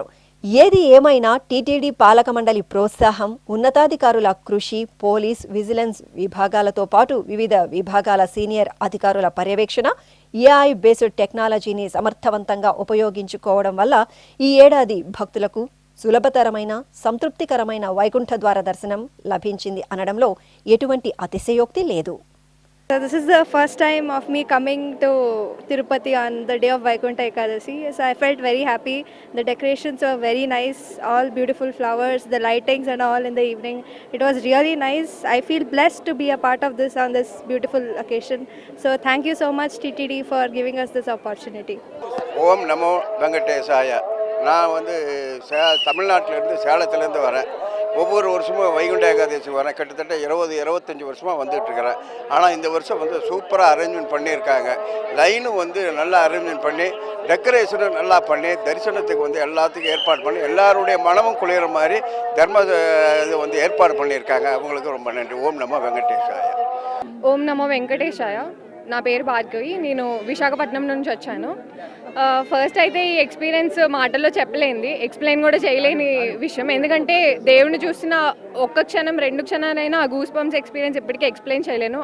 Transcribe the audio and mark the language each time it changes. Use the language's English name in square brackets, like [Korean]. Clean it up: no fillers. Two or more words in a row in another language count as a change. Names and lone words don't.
[Telugu] ఏది ఏమైనా టీటీడీ పాలక మండలి ప్రోత్సాహం, ఉన్నతాధికారుల కృషి, పోలీస్, విజిలెన్స్ విభాగాలతో పాటు వివిధ విభాగాల సీనియర్ అధికారుల పర్యవేక్షణ, [English] AI based [Telugu] టెక్నాలజీని సమర్థవంతంగా ఉపయోగించుకోవడం వల్ల ఈ ఏడాది భక్తులకు సులభతరమైన, సంతృప్తికరమైన వైకుంఠ ద్వార దర్శనం లభించింది అనడంలో ఎటువంటి అతిశయోక్తి లేదు. [English] So this is the first time of me coming to Tirupati on the day of Vaikuntha Ekadasi. So I felt very happy. The decorations were very nice, all beautiful flowers, the lightings and all in the evening. It was really nice. I feel blessed to be a part of this on this beautiful occasion. So thank you so much TTD for giving us this opportunity. [Tamil] ஓம் நமோ வெங்கடேசாய. நான் தமிழ்நாட்டிலேருந்து சேலத்துலேருந்து வரேன். ஒவ்வொரு வருஷமும் வைகுண்ட ஏகாதசி வரேன். கிட்டத்தட்ட 20-25 வருஷமாக வந்துட்டு இருக்கிறேன். ஆனால் இந்த வருஷம் வந்து சூப்பராக அரேஞ்ச்மெண்ட் பண்ணியிருக்காங்க. லைனும் வந்து நல்லா அரேஞ்ச்மெண்ட் பண்ணி, டெக்கரேஷனும் நல்லா பண்ணி, தரிசனத்துக்கு வந்து எல்லாத்துக்கும் ஏற்பாடு பண்ணி, எல்லாருடைய மனமும் குளிர மாதிரி இது வந்து ஏற்பாடு பண்ணியிருக்காங்க. அவங்களுக்கு ரொம்ப நன்றி. ஓம் நமோ వెంకటేశాయ. [Telugu] ఓం నమో వెంకటేశాయ. నా పేరు భార్గవి. నేను విశాఖపట్నం నుంచి వచ్చాను. ఫస్ట్ అయితే ఈ ఎక్స్పీరియన్స్ మాటల్లో చెప్పలేంది, ఎక్స్ప్లెయిన్ కూడా చేయలేని విషయం. ఎందుకంటే దేవుని చూసిన ఒక్క క్షణం 2 క్షణాలైనా ఆ [English] goose bumps experience [Telugu] ఎప్పటికీ ఎక్స్ప్లెయిన్ చేయలేను.